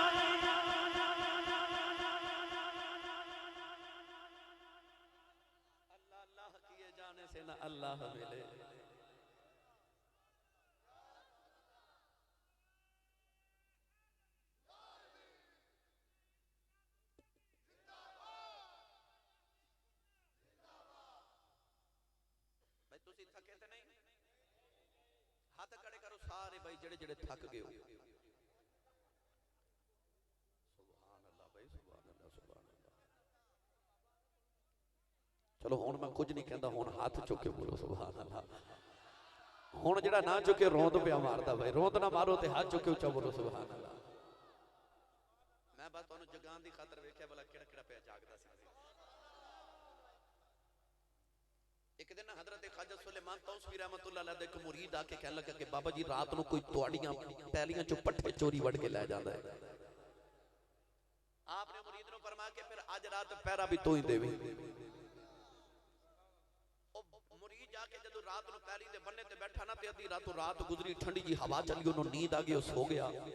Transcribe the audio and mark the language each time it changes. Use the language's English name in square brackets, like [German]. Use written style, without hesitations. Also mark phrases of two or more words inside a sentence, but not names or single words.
[Punjabi] اللہ کیے جانے سے نہ اللہ ملے. بھائی تسی تھکے تے نہیں ہاتھ کھڑے کرو سارے بھائی جہڑے جہڑے تھک گئے ہو. [Arabic] سبحان الله भाई سبحان الله سبحان الله. [Punjabi] چلو ہن میں کچھ نہیں کہتا ہن ہاتھ چک کے بولو [Arabic] سبحان الله. [Punjabi] ہن جہڑا نہ چکے روند پیا ماردا بھائی روند نہ مارو تے ہاتھ چک کے اچا بولو [Arabic] سبحان الله. [Punjabi] میں بس تہانوں جگان دی خاطر ویکھیا بھلا کہڑا کہڑا پیا جاگدا سی. ایک دن حضرت خواجہ سلیمان تَوسوی [Arabic] رحمة الله عليه [Punjabi] ایک مرید آکے کہنے لگا کہ بابا جی رات کو کوئی تہاڈیاں پیلیاں چوں پٹھے چوری وڑ کے لے جاندا ہے. آپ نے مرید نوں فرمایا کہ پھر آج رات پہرہ بھی تو ہی دیوی. مرید جا کے جدوں رات نوں پیلی دے بنے تے بیٹھا نا تے ادھی رات گزری ٹھنڈی جی ہوا چلی اونوں نیند آ گئی سو گیا.